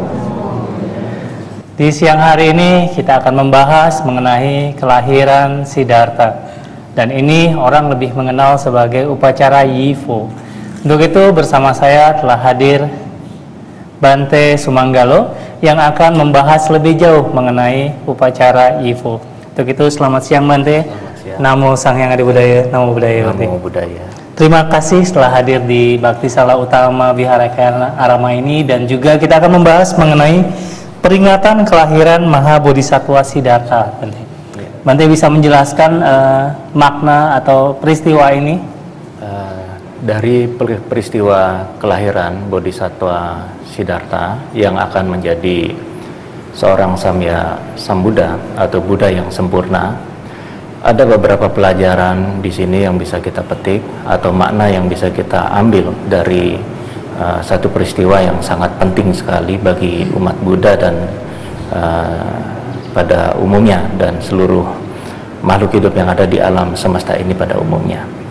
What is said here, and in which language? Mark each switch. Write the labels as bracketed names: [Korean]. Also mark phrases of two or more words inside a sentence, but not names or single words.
[Indonesian] Di siang hari ini kita akan membahas mengenai kelahiran Siddhartha, dan ini orang lebih mengenal sebagai upacara Yifo. Untuk itu bersama saya telah hadir Bante Sumanggalo yang akan membahas lebih jauh mengenai upacara Yifo. Untuk itu selamat siang Bante. [Pali] Namo Sang Hyang Adi Budaya, Namo Buddhaya. Namo Buddhaya. [Indonesian] Terima kasih telah hadir di Bakti Sala Utama Vihara Kayana Arama ini, dan juga kita akan membahas mengenai peringatan kelahiran Maha Bodhisattva Siddhartha. Bante bisa menjelaskan makna atau peristiwa ini? Dari peristiwa kelahiran Bodhisattva Siddhartha yang akan menjadi seorang Samya Sambuddha atau Buddha yang sempurna, ada beberapa pelajaran di sini yang bisa kita petik atau makna yang bisa kita ambil dari satu peristiwa yang sangat penting sekali bagi umat Buddha dan pada umumnya, dan seluruh makhluk hidup yang ada di alam semesta ini pada umumnya.